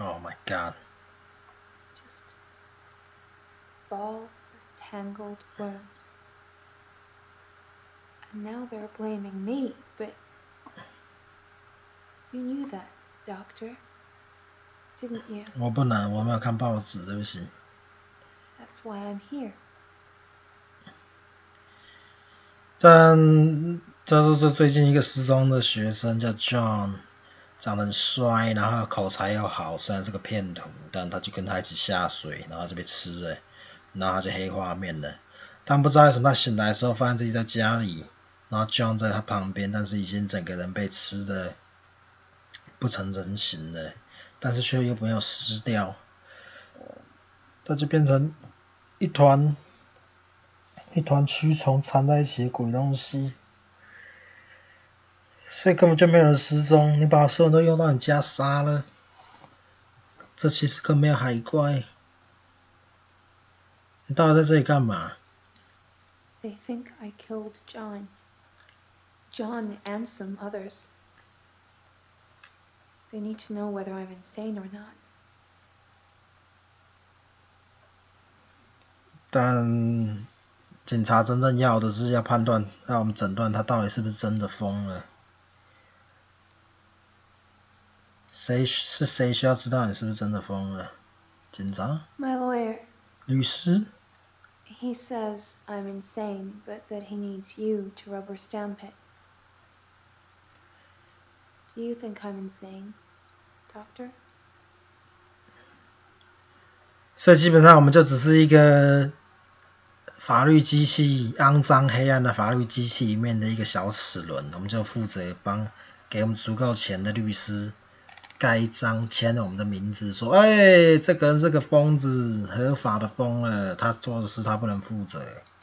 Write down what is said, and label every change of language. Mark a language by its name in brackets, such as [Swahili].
[English] Oh my god. Just ball of tangled worms. And now they're blaming me, but you knew that, Doctor, didn't you? [Chinese] 我不能，我没有看报纸，对不起。 [English] That's why I'm here. [Chinese] 但这就是最近一个失踪的学生叫 John， 长得很帅，然后口才又好，虽然是个骗徒，但他就跟他一起下水，然后就被吃了，然后他就黑画面了。但不知道为什么他醒来的时候发现自己在家里，然后 John 在他旁边，但是已经整个人被吃的不成人形了，但是却又没有湿掉，他就变成一团蛆虫缠在一起的鬼东西，所以根本就没有人失踪。你把所有人都用到你家杀了，这其实根本没有海怪。你到底在这里干嘛？ [English] They think I killed John. John and some others. They need to know whether I'm insane or not. [Chinese] 但警察真正要的是要判断，让我们诊断他到底是不是真的疯了。谁需要知道你是不是真的疯了？警察？ [English] My lawyer. [Chinese] 律师？ [English] He says I'm insane, but that he needs you to rubber stamp it. Do you think I'm insane, Doctor? [Chinese] 所以基本上我们就只是一个法律机器，肮脏黑暗的法律机器里面的一个小齿轮，我们就负责给我们足够钱的律师盖一张签了我们的名字，说，哎，这个人是个疯子，合法的疯了，他做的事他不能负责。